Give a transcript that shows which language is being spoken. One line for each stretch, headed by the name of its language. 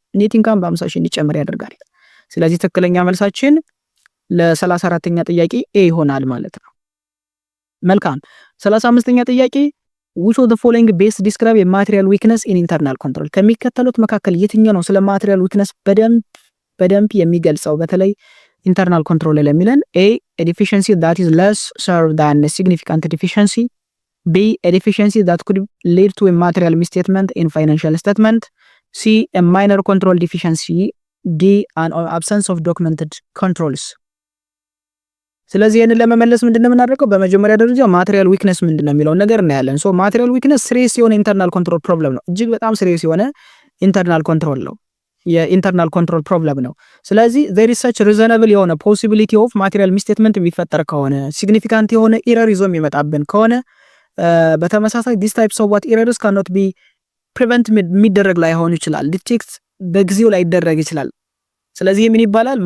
Amharic: net income በ50 ሺህ እንዲጨምር ያደርጋል። ስለዚህ ትክክለኛ መልሳችን ለ34ኛ ጥያቄ ኤ ይሆናል ማለት ነው። መልካም 35ኛ ጥያቄ
English: which of the following best describe a material weakness in internal control?
Amharic: ከሚከተሉት መካከል የትኛው ነው ስለ material weakness በደንብ የሚገልጸው በተለይ internal control ላይ ለሚለን?
English: A a deficiency that is less served than a significant deficiency. B a deficiency that could lead to a material misstatement in financial statement. C a minor control deficiency. D an absence of documented controls.
Amharic: ስለዚህ ይሄንን ለመመለስ ምንድነው የምናደርገው? በመጀመሪያ ደረጃ ማቴሪያል ዊክነስ ምንድነው የሚለውን ነገር እናያለን። ሶ ማቴሪያል ዊክነስ ሲሪየስ የሆነ ኢንተርናል ኮንትሮል ፕሮብለም ነው። እጅግ በጣም ሲሪየስ የሆነ ኢንተርናል ኮንትሮል ነው። የኢንተርናል ኮንትሮል ፕሮብለም ነው። ስለዚህ
English: there is such reasonable
Amharic: የሆነ possibility of material misstatement የሚፈጠር ከሆነ ሲግኒፊካንት የሆነ ኤረር ይዞ የሚመጣብን ከሆነ በተመሳሳይ
English: this types of what errors cannot be prevent
Amharic: የሚደረግ ላይ ሆን ይችላል። ዲቴክት በጊዜው ላይ ይደረግ ይችላል። ስለዚህ ምን ይባላል?